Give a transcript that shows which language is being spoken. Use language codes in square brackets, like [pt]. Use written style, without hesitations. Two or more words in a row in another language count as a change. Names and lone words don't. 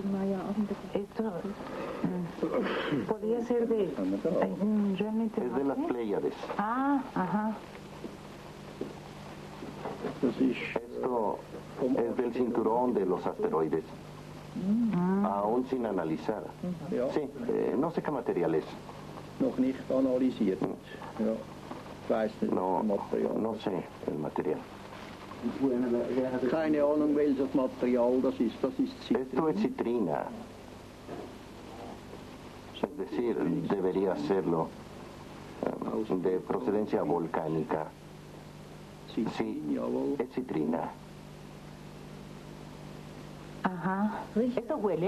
[es] Esto podría ser de realmente. Es de las Pléyades. Ajá. Esto es del cinturón de los asteroides. Aún sin analizar. Sí, no sé qué material es. [de] Noch nicht analysiert. [es] No sé el material. [de] Keine Ahnung, welches Material das ist. Das ist Citrin. [es] Esto es citrina. Es decir, debería serlo de procedencia volcánica. Sí, es citrina. Ajá. ¿Esto huele?